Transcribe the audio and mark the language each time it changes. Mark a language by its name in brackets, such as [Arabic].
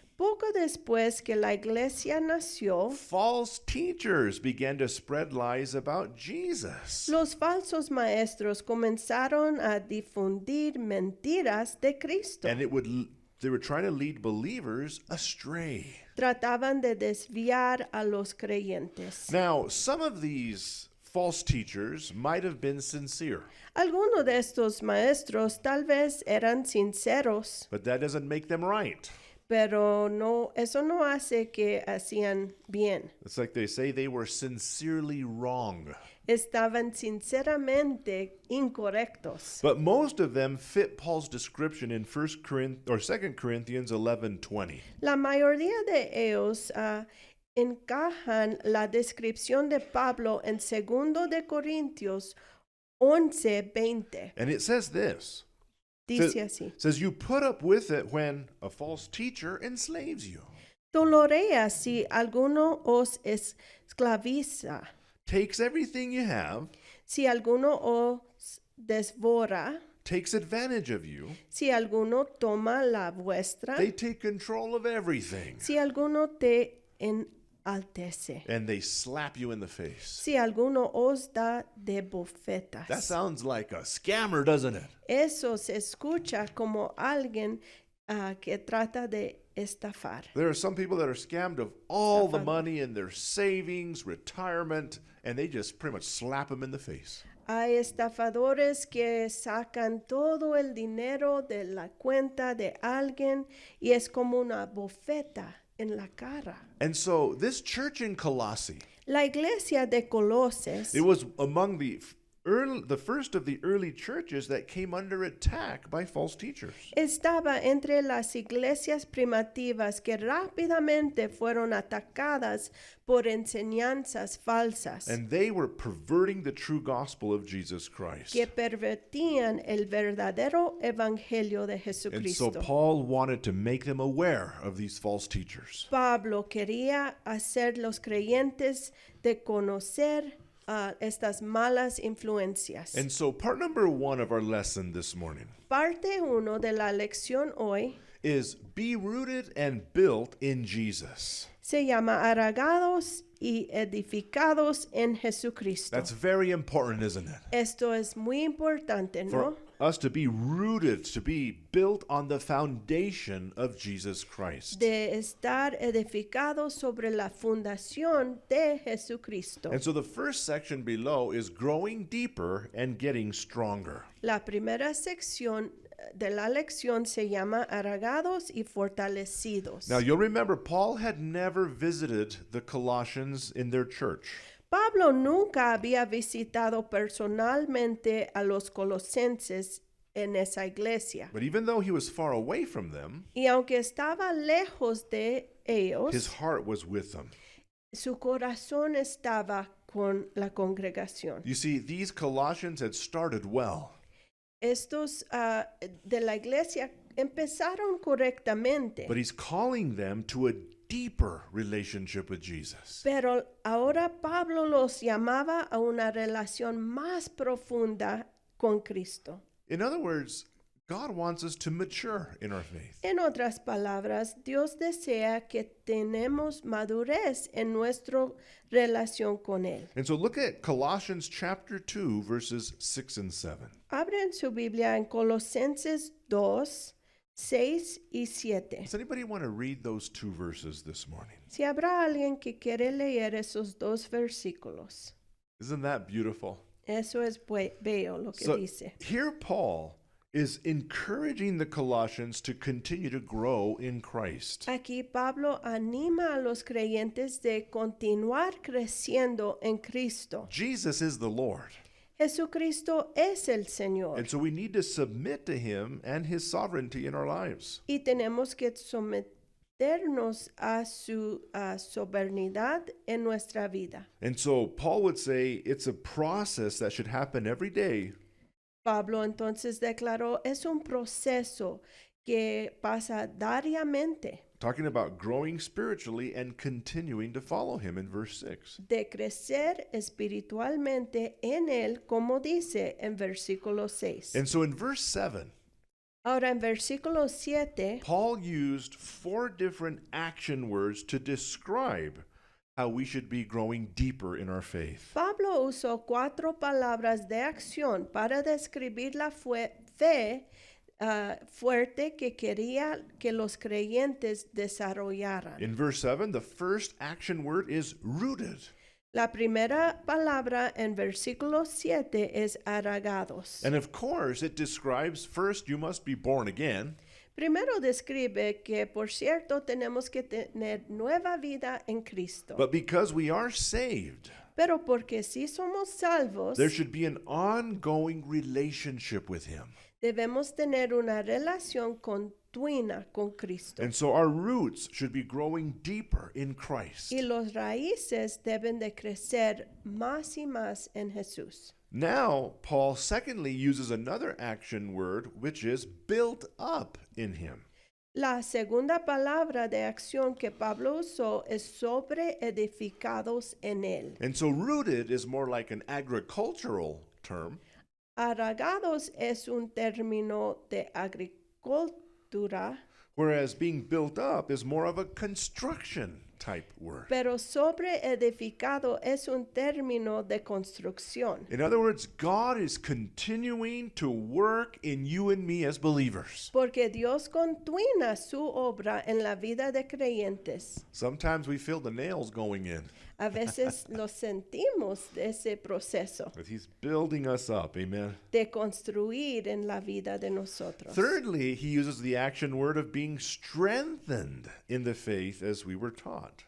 [Spanish] Poco después que la iglesia nació, [English] false teachers began to spread lies about Jesus. [Spanish] los falsos maestros comenzaron a difundir mentiras de Cristo. [English] And they were trying to lead believers astray. [Spanish] Trataban de desviar a los creyentes. [English] Now, some of these false teachers might have been sincere, [Spanish] Algunos de estos maestros tal vez eran sinceros, [English] but that doesn't make them right. [Spanish] pero no, eso no hace que hacían bien. [English] It's like they say they were sincerely wrong. [Spanish] Estaban sinceramente incorrectos. [English] But most of them fit Paul's description in 2 Corinthians 11:20. [Spanish] La mayoría de ellos encajan la descripción de Pablo en 2 de Corintios 11:20. [English] And it says this. [Spanish] Dice así: [English] Says you put up with it when a false teacher enslaves you, [Spanish] Tolerea si alguno os esclaviza, [English] takes everything you have, [Spanish] si alguno os desvora, [English] takes advantage of you. [Spanish] si alguno toma la vuestra, [English] They take control of everything. [Spanish] si alguno te enaltece, [English] And they slap you in the face. [Spanish] si alguno os da de bofetas. [English] That sounds like a scammer, doesn't it? [Spanish] Eso se escucha como alguien que trata de estafar. [English] There are some people that are scammed of all the [Spanish] Estafado. [English] money in their savings, retirement, and they just pretty much slap them in the face. [Spanish] Hay estafadores que sacan todo el dinero de la cuenta de alguien y es como una bofeta en la cara. [English] And so this church in Colossae, [Spanish] La iglesia de Colosas [English] it was among the first of the early churches that came under attack by false teachers. [Spanish] estaba entre las iglesias primitivas que rápidamente fueron atacadas por enseñanzas falsas [English] And they were perverting the true gospel of Jesus Christ. [Spanish] que pervertían el verdadero evangelio de [English] And so [Spanish] Jesucristo. [English] Paul wanted to make them aware of these false teachers. [Spanish] Pablo quería hacer los creyentes de conocer estas malas influencias. [English] And so part number 1 of our lesson this morning [Spanish] Parte 1 de la lección hoy [English] is be rooted and built in Jesus. [Spanish] se llama Arraigados y edificados en Jesucristo. [English] That's very important, isn't it? [Spanish] Esto es muy importante, [English] For [Spanish] ¿no? [English] us to be rooted, to be built on the foundation of Jesus Christ. [Spanish] De estar edificados sobre la fundación de Jesucristo. [English] And so the first section below is growing deeper and getting stronger. [Spanish] La primera sección de la lección se llama Arraigados y fortalecidos. [English] Now you'll remember Paul had never visited the Colossians in their church. [Spanish] Pablo nunca había visitado personalmente a los colosenses en esa iglesia. [English] But even though he was far away from them, [Spanish] Y aunque estaba lejos de ellos, [English] his heart was with them. [Spanish] su corazón estaba con la congregación. [English] You see, these Colossians had started well. [Spanish] Estos de la iglesia empezaron correctamente, [English] But he's calling them to a deeper relationship with Jesus. [Spanish] pero ahora Pablo los llamaba a una relación más profunda con Cristo. [English] In other words, God wants us to mature in our faith. [Spanish] En otras palabras, Dios desea que tenemos madurez en nuestra relación con Él. [English] And so look at Colossians chapter 2, verses 6 and 7. [Spanish] Abren su Biblia en Colosenses 2, 6 y 7. [English] Does anybody want to read those two verses this morning? [Spanish] Si habrá alguien que quiere leer esos dos versículos. [English] Isn't that beautiful? [Spanish] Eso es bello lo que [English] So [Spanish] dice. [English] here Paul is encouraging the Colossians to continue to grow in Christ. [Spanish] Aquí Pablo anima a los creyentes de continuar creciendo en Cristo. [English] Jesus is the Lord. [Spanish] Jesucristo es el Señor [English] And so we need to submit to him and his sovereignty in our lives. [Spanish] y tenemos que someternos a su soberanía en nuestra vida. [English] And so Paul would say it's a process that should happen every day. [Spanish] Pablo entonces declaró, es un proceso que pasa diariamente [English] Talking about growing spiritually and continuing to follow him in verse 6. [Spanish] de crecer espiritualmente en Él, como dice en versículo 6. [English] And so in verse 7, [Spanish] Ahora en versículo 7, [English] Paul used 4 different action words to describe how we should be growing deeper in our faith. [Spanish] Pablo usó 4 palabras de acción para describir la fe fuerte que quería que los creyentes desarrollaran. [English] In verse 7, the first action word is rooted. [Spanish] La primera palabra en versículo 7 es arraigados. [English] And of course, it describes first you must be born again. [Spanish] Primero describe que, por cierto, tenemos que tener nueva vida en Cristo. [English] But because we are saved, [Spanish] Pero porque si somos salvos, [English] there should be an ongoing relationship with him. [Spanish] debemos tener una relación continua con Cristo. [English] And so our roots should be growing deeper in Christ. [Spanish] Y los raíces deben de crecer más y más en Jesús. [English] Now, Paul secondly uses another action word, which is built up in him. [Spanish] La segunda palabra de acción que Pablo usó es sobre edificados en él. [English] And so rooted is more like an agricultural term, [Spanish] Arraigados es un término de agricultura, [English] whereas being built up is more of a construction type word. [Spanish] pero sobre edificado es un término de construcción. [English] In other words, God is continuing to work in you and me as believers. [Spanish] Porque Dios continúa su obra en la vida de creyentes. [English] Sometimes we feel the nails going in, [Spanish] A veces lo sentimos de ese proceso [English] but He's building us up. Amen. [Spanish] de construir en la vida de nosotros. [English] Thirdly, he uses the action word of being strengthened in the faith as we were taught.